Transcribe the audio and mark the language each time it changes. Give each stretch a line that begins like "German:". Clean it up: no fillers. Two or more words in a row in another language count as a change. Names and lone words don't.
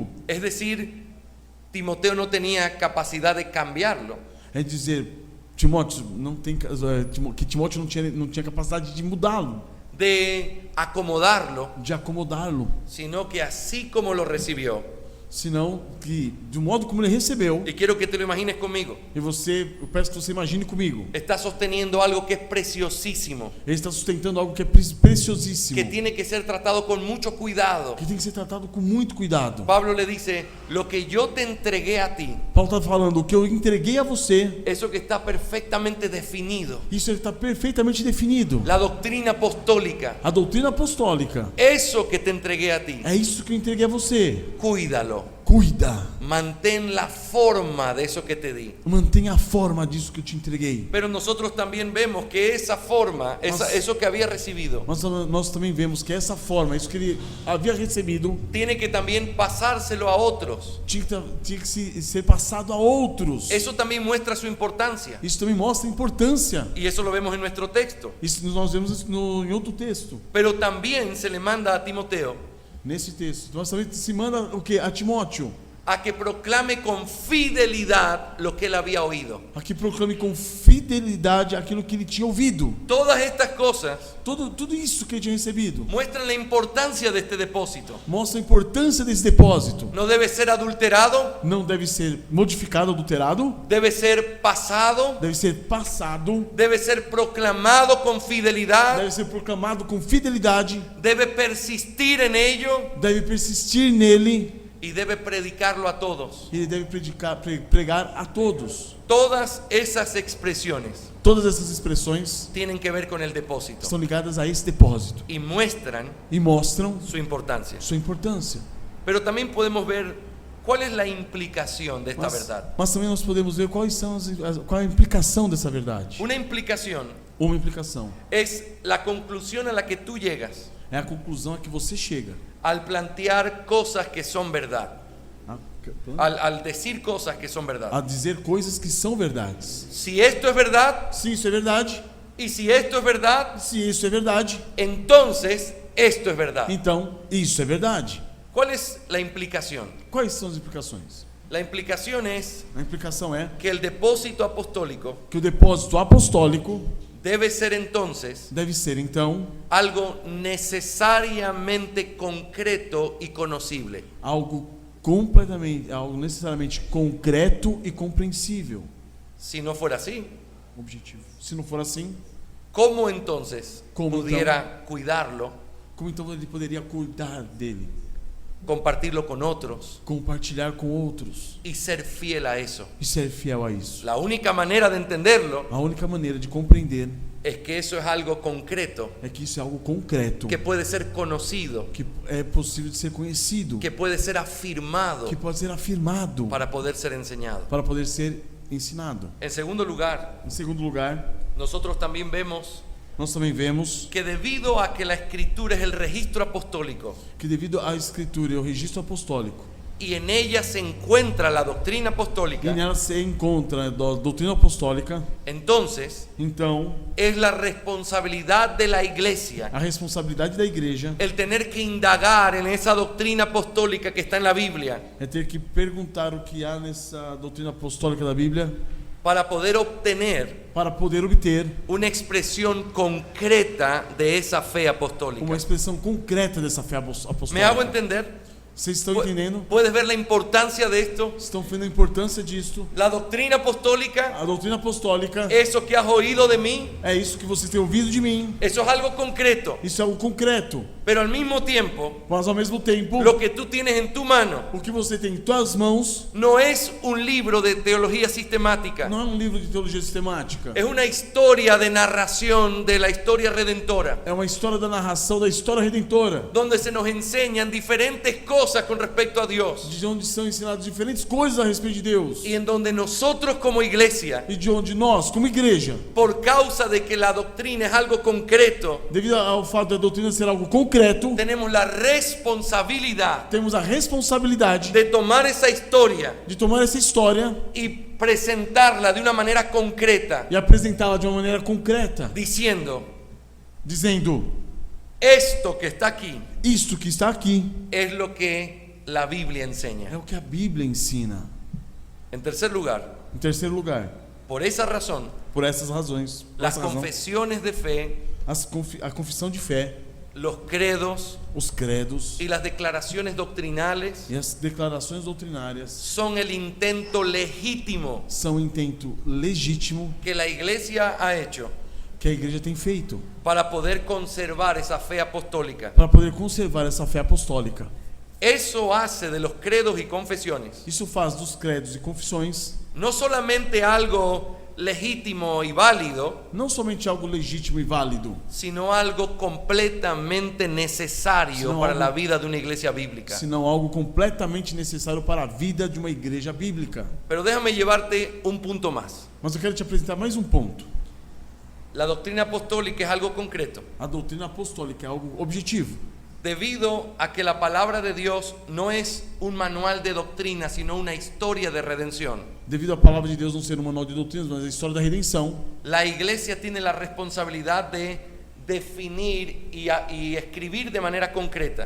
Spanish: Es decir, Timoteo no tenía capacidad de cambiarlo.
Portuguese: É dizer, Timóteo que Timóteo não tinha capacidade de mudá-lo,
Spanish: De acomodarlo,
Portuguese: de acomodá-lo,
Spanish: sino que así como lo recibió.
Portuguese: senão que do modo como ele recebeu.
Spanish: Y quiero que te lo imagines conmigo.
Portuguese: E eu peço que você imagine comigo.
Spanish: Está sosteniendo algo que es preciosísimo,
Portuguese: Ele está sustentando algo que é preciosíssimo,
Spanish: que tiene que ser tratado con mucho cuidado.
Portuguese: que tem que ser tratado com muito cuidado.
Spanish: Pablo le dice, lo que yo te entregué a ti,
Portuguese: Paulo está falando, o que eu entreguei a você,
Spanish: eso que está perfectamente definido,
Portuguese: isso está perfeitamente definido.
Spanish: la doctrina apostólica,
Portuguese: A doutrina apostólica,
Spanish: eso que te entregué a ti,
Portuguese: é isso que eu entreguei a você.
Spanish: cuídalo,
Portuguese: Cuida,
Spanish: mantén la forma de eso que te di.
Portuguese: mantenha a forma disso que eu te entreguei.
Spanish: Pero nosotros también vemos que esa forma, eso que había recibido,
Portuguese: Mas nós também vemos que essa forma, isso que ele havia recebido,
Spanish: tiene que también pasárselo a otros.
Portuguese: tinha que ser passado a outros.
Spanish: Eso también muestra su importancia.
Portuguese: Isso também mostra a importância.
Spanish: Y eso lo vemos en nuestro texto.
Portuguese: Isso nós vemos em outro texto.
Spanish: Pero también se le manda a Timoteo
Portuguese: Nesse texto, nós também se manda o que? A Timóteo,
Spanish: a que proclame con fidelidad lo que él había oído.
Portuguese: a que proclame com fidelidade aquilo que ele tinha ouvido.
Spanish: Todas estas cosas
Portuguese: Tudo isso que ele tinha recebido
Spanish: muestran la importancia de este depósito.
Portuguese: mostra a importância desse depósito.
Spanish: No debe ser adulterado,
Portuguese: Não deve ser modificado, adulterado,
Spanish: debe ser pasado,
Portuguese: deve ser passado,
Spanish: debe ser proclamado con fidelidad,
Portuguese: deve ser proclamado com fidelidade,
Spanish: debe persistir en ello
Portuguese: deve persistir nele
Spanish: y debe predicarlo a todos.
Portuguese: e ele deve pregar a todos.
Spanish: Todas esas expresiones
Portuguese: Todas essas expressões
Spanish: tienen que ver con el depósito
Portuguese: estão ligadas a esse depósito
Spanish: y muestran
Portuguese: e mostram
Spanish: su importancia.
Portuguese: sua importância.
Spanish: Pero también podemos ver ¿Cuál es la implicación de esta verdad?
Portuguese: Mas também nós podemos ver qual é a implicação dessa verdade.
Spanish: Una implicación
Portuguese: Uma implicação
Spanish: es la conclusión a la que tú llegas
Portuguese: é a conclusão a que você chega.
Spanish: al plantear cosas que son verdad, al decir cosas que son verdad.
Portuguese: A dizer coisas que são verdades.
Spanish: Si esto es verdad
Portuguese: Se isso é verdade,
Spanish: y si esto es verdad,
Portuguese: se isso é verdade,
Spanish: entonces esto es verdad.
Portuguese: então isso é verdade.
Spanish: ¿Cuál es la implicación?
Portuguese: Quais são as implicações?
Spanish: La implicación es
Portuguese: A implicação é
Spanish: que el depósito apostólico
Portuguese: que o depósito apostólico
Spanish: debe ser entonces
Portuguese: deve ser então
Spanish: algo necesariamente concreto y conocible.
Portuguese: algo necessariamente concreto e compreensível.
Spanish: Si no fuera así,
Portuguese: Objetivo. Se não for assim,
Spanish: ¿cómo entonces ¿Cómo pudiera cuidarlo,
Portuguese: como então ele poderia cuidar dele,
Spanish: compartirlo con otros
Portuguese: compartilhar com outros
Spanish: y ser fiel a eso?
Portuguese: e ser fiel a isso?
Spanish: La única manera de entenderlo
Portuguese: A única maneira de compreender
Spanish: es que eso es algo concreto,
Portuguese: é que isso é algo concreto,
Spanish: que puede ser conocido,
Portuguese: que é possível de ser conhecido,
Spanish: que puede ser afirmado
Portuguese: que pode ser afirmado
Spanish: para poder ser enseñado.
Portuguese: para poder ser ensinado.
Spanish: En segundo lugar,
Portuguese: Em segundo lugar,
Spanish: nosotros también vemos
Portuguese: nós também vemos
Spanish: que debido a que la escritura es el registro apostólico
Portuguese: que devido à escritura e ao registro apostólico,
Spanish: y en ella se encuentra la doctrina
Portuguese: e
Spanish: apostólica,
Portuguese: nela se encontra a doutrina apostólica,
Spanish: entonces
Portuguese: então
Spanish: es la responsabilidad de la iglesia
Portuguese: a responsabilidade da igreja
Spanish: el tener que indagar en esa doctrina apostólica que está en la Biblia
Portuguese: é ter que perguntar o que há nessa doutrina apostólica da Bíblia
Spanish: para poder obtener
Portuguese: para poder obter
Spanish: una expresión concreta de esa fe apostólica.
Portuguese: uma expressão concreta dessa fé
Spanish: ¿Me hago
Portuguese: apostólica.
Spanish: entender?
Portuguese: Vocês estão entendendo?
Spanish: ¿Puedes ver la importancia de esto?
Portuguese: Estão vendo a importância disto?
Spanish: La doctrina apostólica,
Portuguese: A doutrina apostólica
Spanish: eso que has oído de mí,
Portuguese: é isso que vocês têm ouvido de mim.
Spanish: eso es algo concreto,
Portuguese: Isso é algo concreto,
Spanish: pero al mismo tiempo,
Portuguese: mas ao mesmo tempo,
Spanish: lo que tú tienes en tu mano
Portuguese: o que você tem em suas mãos
Spanish: no es un libro de teología sistemática,
Portuguese: não é um livro de teologia sistemática.
Spanish: es una historia de narración de la historia redentora,
Portuguese: É uma história da narração da história redentora,
Spanish: donde se nos enseñan diferentes cosas con respecto a Dios
Portuguese: de onde são ensinadas diferentes coisas a respeito de Deus
Spanish: y en donde nosotros como iglesia,
Portuguese: e de onde nós, como igreja,
Spanish: por causa de que la doctrina es algo concreto,
Portuguese: devido ao fato da doutrina ser algo concreto,
Spanish: tenemos la responsabilidad
Portuguese: temos a responsabilidade
Spanish: de tomar esa historia
Portuguese: de tomar essa história
Spanish: y presentarla de una manera concreta,
Portuguese: e apresentá-la de uma maneira concreta,
Spanish: diciendo,
Portuguese: dizendo:
Spanish: esto que está aquí
Portuguese: isto que está aqui
Spanish: es lo que la Biblia
Portuguese: é
Spanish: enseña.
Portuguese: o que a Bíblia ensina.
Spanish: En tercer lugar,
Portuguese: Em terceiro lugar,
Spanish: por esa razón,
Portuguese: por essas razões, por
Spanish: las
Portuguese: essa razão,
Spanish: confesiones de fe,
Portuguese: a confissão de fé,
Spanish: los credos
Portuguese: os credos
Spanish: y las declaraciones doctrinales
Portuguese: e as declarações doutrinárias
Spanish: son el intento legítimo
Portuguese: são um intento legítimo
Spanish: que la iglesia ha hecho
Portuguese: que a igreja tem feito
Spanish: para poder conservar esa fe apostólica.
Portuguese: para poder conservar essa fé apostólica.
Spanish: Eso hace de los credos y confesiones
Portuguese: Isso faz dos credos e confissões
Spanish: no solamente algo legítimo y válido,
Portuguese: não somente algo legítimo e válido,
Spanish: sino algo completamente necesario Sino para algo- la vida de una iglesia bíblica.
Portuguese: senão algo completamente necessário para a vida de uma igreja bíblica.
Spanish: Pero déjame llevarte un punto más.
Portuguese: Mas eu quero te apresentar mais um ponto.
Spanish: La doctrina apostólica es algo concreto,
Portuguese: A doutrina apostólica é algo objetivo,
Spanish: debido a que la palabra de Dios no es un manual de doctrina, sino una historia de redención.
Portuguese: devido à palavra de Deus não ser um manual de doutrinas, mas a história da redenção.
Spanish: La iglesia tiene la responsabilidad de definir y escribir de manera concreta